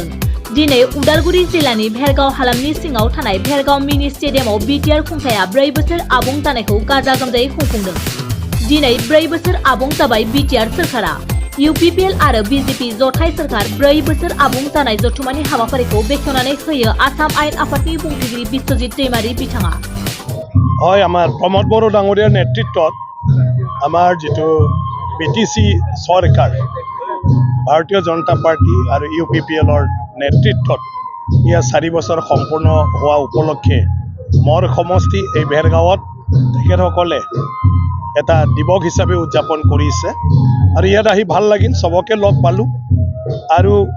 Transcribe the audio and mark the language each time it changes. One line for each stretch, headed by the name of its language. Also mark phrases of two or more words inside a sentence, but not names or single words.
Bodo: दिनै उदालगुरि जिल्लानि भेरगाव हालामनि सिङाव थानाय भेरगाव मिनि स्टेडियामाव बिटिआर खुंथाया 4 बोसोर आबुं जानायखौ गाजा गोमजायै खुंफुंदों। दिनै 4 बोसोर आबुं जाबाय बिटिआर सोरखारा। UPPL आरो BJP जथाय सोरखार 4 बोसोर आबुं जानाय जथुमानि हाबाफारिखौ बेखेवनानै होयो आसाम आयेन आफादनि बुंथिगिरि बिश्वजित दैमारी बिथाङा।
Assamese: হয়, আমাৰ প্ৰমোদ বড়ো ডাঙৰীয়াৰ নেতৃত্বত আমাৰ যেটো BTC চৰকাৰ ভাৰতীয় জনতা পাৰ্টি আৰু UPPLৰ নেতৃত্বত ইয়া 4 বছৰ সম্পূৰ্ণ হোৱা উপলক্ষে মোৰ সমষ্টি এই ভেৰগাঁৱত তেখেতসকলে এটা দিৱস হিচাপে উদযাপন কৰিছে আৰু ইয়াত আহি ভাল লাগিল, সবকে লগ পালোঁ আৰু